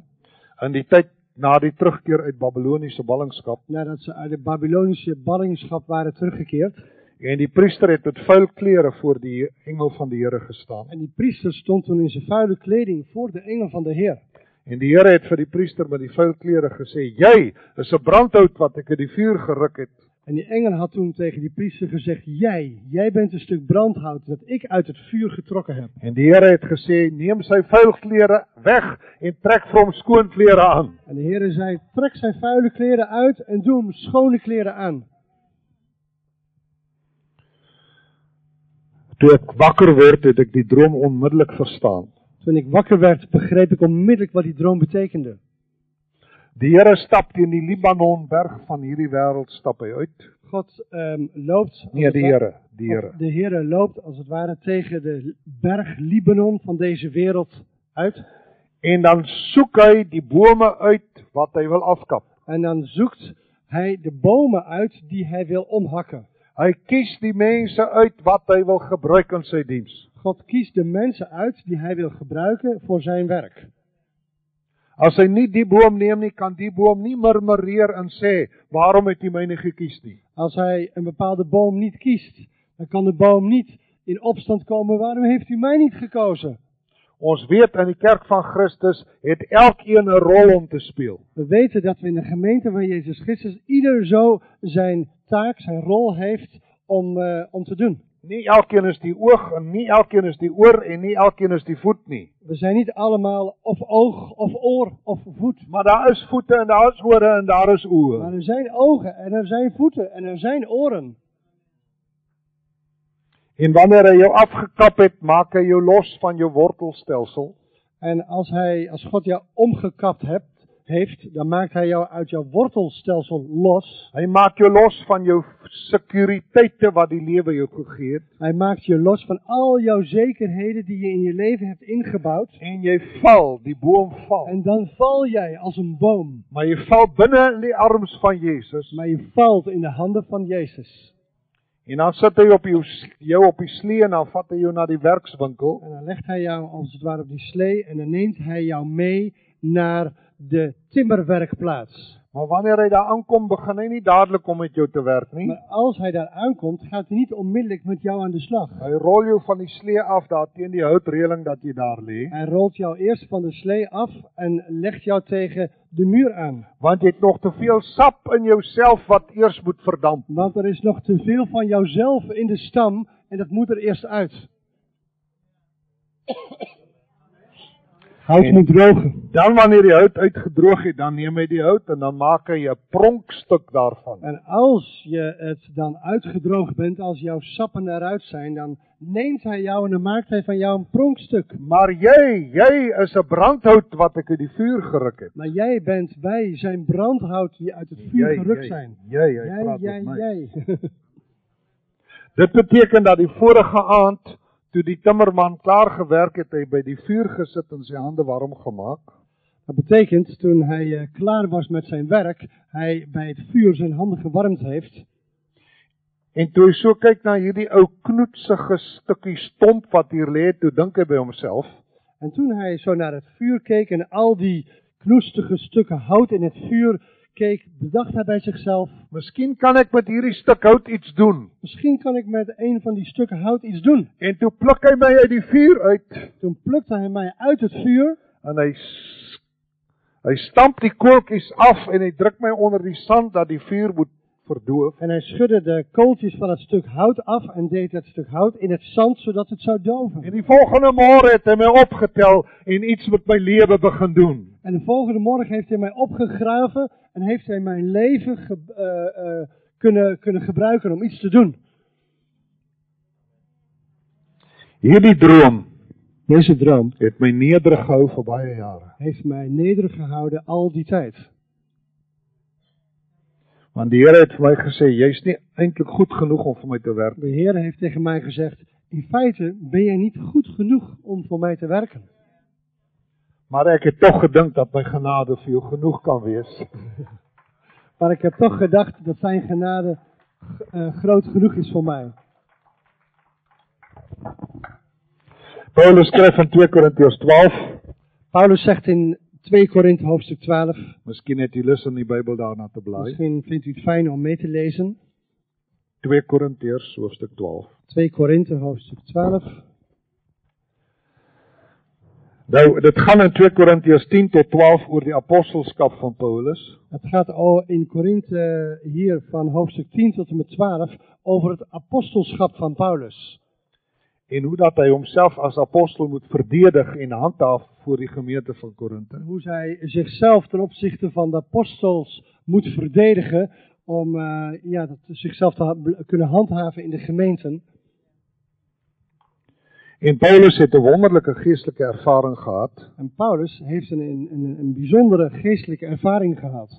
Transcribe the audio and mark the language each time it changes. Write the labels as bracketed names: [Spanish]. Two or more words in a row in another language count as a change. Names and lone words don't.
[Afrikaans] In die tyd na die terugkeer uit Babyloniese ballingskap. [Dutch] Nadat ze uit de Babylonische ballingschap waren teruggekeerd. [Afrikaans] En die priester het met vuil klere voor die engel van die Here gestaan. [Dutch] En die priester stond toen in zijn vuile kleding voor de engel van de Heer. [Afrikaans] En die Here het vir die priester met die vuil klere gesê, jy is 'n brandhout wat ek uit die vuur geruk het. [Dutch] En die engel had toen tegen die priester gezegd, jij bent een stuk brandhout dat ik uit het vuur getrokken heb. [Afrikaans] En die Here het gesê, neem sy vuil klere weg en trek vir hom skoon klere aan. [Dutch] En de Heer zei, trek zijn vuile kleren uit en doe hem schone kleren aan. [Afrikaans] Toe ek wakker word, het ek die droom onmiddellik verstaan. [Dutch] Toen ik wakker werd, begreep ik onmiddellijk wat die droom betekende. [Afrikaans] Die Here stap teen die Libanonberg van hierdie wêreld stap hy uit. [Dutch] God loopt... [Afrikaans] Nee, die Here, die Here. [Dutch] De Heer loopt als het ware tegen de berg Libanon van deze wereld uit. [Afrikaans] En dan soek hy die bome uit wat hy wil afkap. [Dutch] En dan zoekt hij de bomen uit die hij wil omhakken. [Afrikaans] Hy kies die mense uit wat hy wil gebruik in sy diens. [Dutch] God kiest de mensen uit die hij wil gebruiken voor zijn werk. [Afrikaans] As hy nie die boom neem nie, kan die boom nie murmureer en sê, waarom het jy my nie gekies nie? [Dutch] Als hij een bepaalde boom niet kiest, dan kan de boom niet in opstand komen, waarom heeft u mij niet gekozen? [Afrikaans] Ons weet in die kerk van Christus het elkeen 'n rol om te speel. [Dutch] We weten dat we in de gemeente van Jezus Christus ieder zo zijn taak, zijn rol heeft om te doen. [Afrikaans] Nie elkeen is die oog en nie elkeen is die oor en nie elkeen is die voet nie. [Dutch] We zijn niet allemaal of oog of oor of voet. [Afrikaans] Maar daar is voete en daar is ore en daar is oë. [Dutch] Maar er zijn ogen en er zijn voeten en er zijn oren. [Afrikaans] En wanneer hy jou afgekap het, maak hy jou los van jou wortelstelsel. [Dutch] En als God jou omgekapt heeft, dan maakt hij jou uit jouw wortelstelsel los. [Afrikaans] Hy maak jou los van jou sekuriteite wat die lewe jou gegee het. [Dutch] Hij maakt je los van al jouw zekerheden die je in je leven hebt ingebouwd. [Afrikaans] En jy val, die boom val. [Dutch] En dan val jij als een boom. [Afrikaans] Maar jy val binne in die arms van Jesus. [Dutch] Maar je valt in de handen van Jezus. [Afrikaans] En dan sit hy op jou op die slee en dan vat hy jou na die werkswinkel. [Dutch] En dan legt hij jou als het ware op die slee en dan neemt hij jou mee naar de timmerwerkplaats. [Afrikaans] Maar wanneer hy daar aankom, begin hy nie dadelik om met jou te werk nie. [Dutch] Maar als hij daar aankomt, gaat hij niet onmiddellijk met jou aan de slag. [Afrikaans] Hy rol jou van die slee af daar teen die houtreëling dat jy daar lê. [Dutch] Hij rolt jou eerst van de slee af en legt jou tegen de muur aan. [Afrikaans] Want jy het nog te veel sap in jouself wat eers moet verdamp. [Dutch] Want er is nog te veel van jouzelf in de stam en dat moet er eerst uit. Hout moet drogen. [Afrikaans] Dan wanneer die hout uitgedroog het, dan neem hy die hout en dan maak hy 'n pronkstuk daarvan. [Dutch] En als je het dan uitgedroogd bent, als jouw sappen eruit zijn, dan neemt hij jou en dan maakt hij van jou een pronkstuk. [Afrikaans] Maar jy is 'n brandhout wat ek uit die vuur geruk het. [Dutch] Maar wij zijn brandhout die uit het vuur gerukt zijn. Jij. [Afrikaans] Dit beteken dat die vorige aand, toe die timmerman klaar gewerk het, hy by die vuur gesit en sy hande warm gemaak. [Dutch] Dat betekent, toen hij klaar was met zijn werk, hij bij het vuur zijn handen gewarmd heeft. [Afrikaans] En toe hy so kyk na hierdie ou knoetsige stukkie stomp wat hier lê, toe dink hy by homself. [Dutch] En toen hij zo naar het vuur keek en al die knoestige stukken hout in het vuur keek, bedacht hij bij zichzelf: [Afrikaans] Miskien kan ek met hierdie stuk hout iets doen. [Dutch] Misschien kan ik met een van die stukken hout iets doen. [Afrikaans] En toe pluk hy my uit die vuur uit. [Dutch] Toen plukte hij mij uit het vuur. [Afrikaans] En hy stamp die kooltjies af en hy druk my onder die sand dat die vuur moet verdoof. [Dutch] En hij schudde de kooltjes van het stuk hout af en deed het stuk hout in het zand zodat het zou doven. [Afrikaans] En die volgende môre het hy my opgetel en iets met my lewe begin doen. [Dutch] En de volgende morgen heeft hij mij opgegraven en heeft hij mijn leven kunnen gebruiken om iets te doen. [Afrikaans] Hierdie droom, [Dutch] deze droom, [Afrikaans] het my nederig gehou vir baie jare. [Dutch] Heeft mij nederig gehouden al die tijd. [Afrikaans] Want die Here het vir my gesê, jy's nie eintlik goed genoeg om vir my te werk. [Dutch] De Heer heeft tegen mij gezegd: in feite ben jij niet goed genoeg om voor mij te werken. [Afrikaans] Maar ek het tog gedink dat my genade vir jou genoeg kan wees. [Dutch] Maar ik heb toch gedacht dat zijn genade groot genoeg is voor mij. [Afrikaans] Paulus skryf in 2 Korintiërs 12. [Dutch] Paulus zegt in 2 Korinthe hoofdstuk 12. [Afrikaans] Miskien het jy lus in die Bybel daarna te blaai. [Dutch] Misschien vindt u het fijn om mee te lezen. [Afrikaans] 2 Korintiërs hoofdstuk 12. [Dutch] 2 Korinthe hoofdstuk 12. [Afrikaans] Nou, dit gaan in 2 Korintiërs 10 tot 12 oor die apostelskap van Paulus. [Dutch] Het gaat in Korinthe hier van hoofdstuk 10 tot en met 12 over het apostelschap van Paulus. [Afrikaans] En hoe dat hy homself as apostel moet verdedig en handhaaf voor die gemeente van Korinthe. [Dutch] Hoe zij zichzelf ten opzichte van de apostels moet verdedigen om zichzelf te kunnen handhaven in de gemeenten. [Afrikaans] En Paulus het 'n wonderlike geestelike ervaring gehad. [Dutch] En Paulus heeft een bijzondere geestelijke ervaring gehad.